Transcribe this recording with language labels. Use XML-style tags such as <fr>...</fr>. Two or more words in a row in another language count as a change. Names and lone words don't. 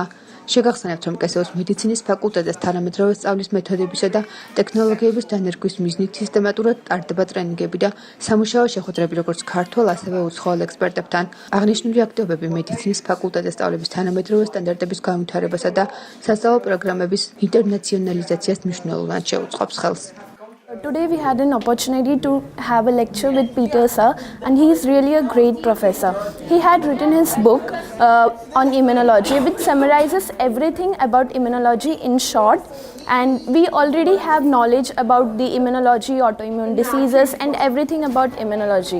<ka>შეგახსენებთ, რომ კსუ-ს მედიცინის ფაკულტეტზე თანამედროვე სწავლის მეთოდებისა და ტექნოლოგიების დანერგვის მიზნით სისტემატურად ტარდება ტრენინგები და სამუშაო შეხვედრები როგორც ქართველ, ასევე უცხოელ ექსპერტებთან. აღნიშნული აქტივობები მედიცინის ფაკულტეტზე სწავლების თანამედროვე სტანდარტების განვითარებასა და სასწავლო პროგრამების ინტერნაციონალიზაციას მნიშვნელოვნად შეუწყობს ხელს.</ka> <en>Today we had an opportunity to have a lecture with Peter sir, and he is really a great professor. He had written his book on immunology, which summarizes everything about immunology in short, and we already have knowledge about the immunology, autoimmune diseases and everything about immunology.</en>